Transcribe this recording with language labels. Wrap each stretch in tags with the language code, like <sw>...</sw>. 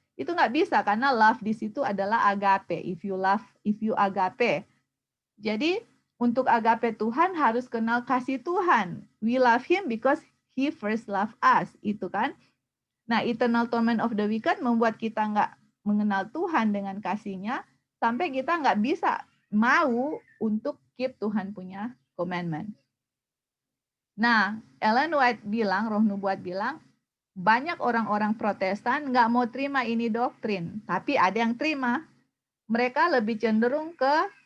<id>Itu nggak bisa, karena love di situ adalah agape.</id> <en>If you agape.</en> <id>Jadi, untuk agape Tuhan harus kenal kasih Tuhan.</id> <en>We love Him because He first loved us.</en> <id>Itu kan. Nah,</id> <en>eternal torment of the wicked</en> <id>membuat kita nggak mengenal Tuhan dengan kasih-Nya, sampai kita nggak bisa mau untuk keep Tuhan punya commandment. Nah, Ellen White bilang, Roh Nubuat bilang, banyak orang-orang Protestan nggak mau terima ini doktrin, tapi ada yang terima. Mereka lebih cenderung ke</id>